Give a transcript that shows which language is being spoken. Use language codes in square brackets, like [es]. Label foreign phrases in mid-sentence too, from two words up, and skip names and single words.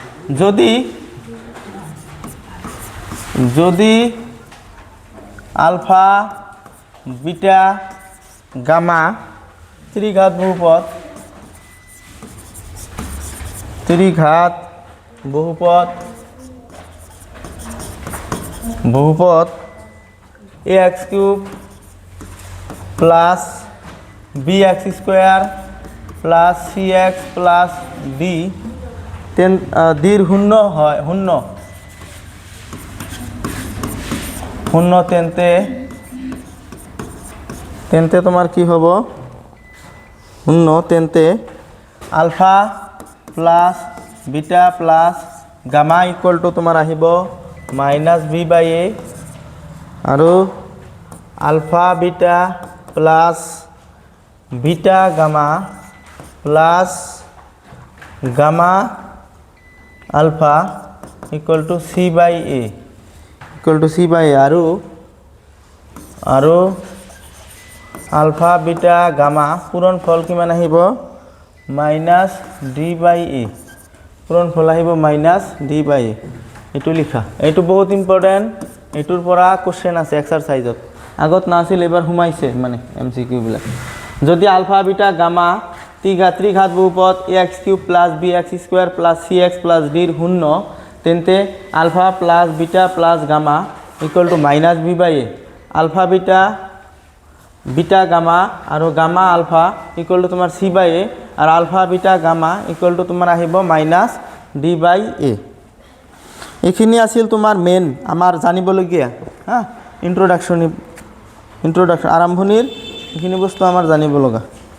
[as] যদি [en] alpha beta gamma [as] ত্রিঘাত [en] বহুপদ ax cube plus bx square plus cx plus d [as] দির শূন্য হয় শূন্য তেন্তে তোমার কি হব শূন্য তেন্তে [en] alpha plus beta plus gamma equal to [as] তোমার আহিব [en] -b/a আৰু alpha beta plus beta gamma plus gamma alpha equal to [as] c/a আৰু [en] alpha beta gamma [as] পূরণ ফল কিমান আহিব -d/a পূরণ ফল আহিব -d/a এটু লিখা এটু বহুত ইম্পর্টেন্ট এটুর পৰা কোশ্চেন আছে এক্সারসাইজত আগত না আছিল এবার হুমাইছে মানে এমসিকিউ বিলাক যদি [en] alpha beta gamma [as] ত্রিঘাত বহুপদ ax [en] cube plus bx square plus cx plus d [as] শূন্য তেন্তে [en] alpha plus beta plus gamma equal to -b/a alpha beta gamma আৰু gamma alpha equal to তোমাৰ c/a আৰু alpha beta gamma equal to [as] তোমাৰ আহিব [en] -d/a [as] এইখিনি আছিল তোমাৰ মেইন আমাৰ জানিবলগীয়া হা ইন্ট্রোডাকশন আৰম্ভণিৰ এইখিনি বস্তু আমাৰ জানিব লগা